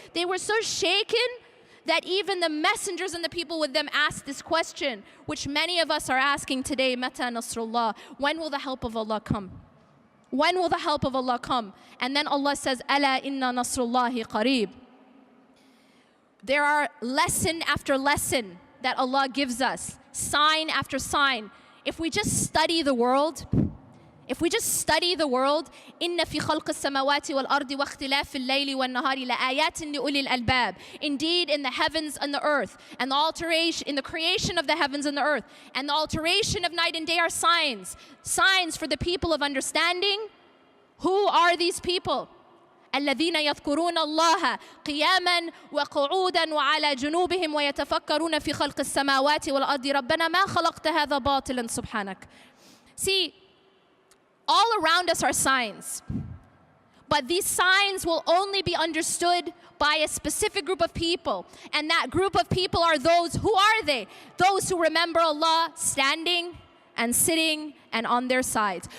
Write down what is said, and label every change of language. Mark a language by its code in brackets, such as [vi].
[en] They were so shaken that even the messengers and the people with them asked this question, which many of us are asking today, Mata Nasrullah, when will the help of Allah come? When will the help of Allah come? And then Allah says, Ala inna nasrullahi qareeb. There are lesson after lesson that Allah gives us, sign after sign. If we just study the world, [ar] إِنَّ فِي خَلْقِ السَّمَاوَاتِ وَالْأَرْضِ وَاخْتِلَافِ اللَّيْلِ وَالنَّهَارِ لَآيَاتٍ لِأُولِي الْأَلْبَابِ. [en] Indeed, in the heavens and the earth, and the alteration, in the creation of the heavens and the earth, and the alteration of night and day are signs for the people of understanding. Who are these people? [ar] الذين يذكرون الله قياما وقعودا وعلى جنوبهم ويتفكرون في خلق السماوات والأرض ربنا ما خلقت هذا باطلا سبحانك. [en] See, all around us are signs, but these signs will only be understood by a specific group of people, and that group of people are those, who are they? Those who remember Allah standing and sitting and on their sides.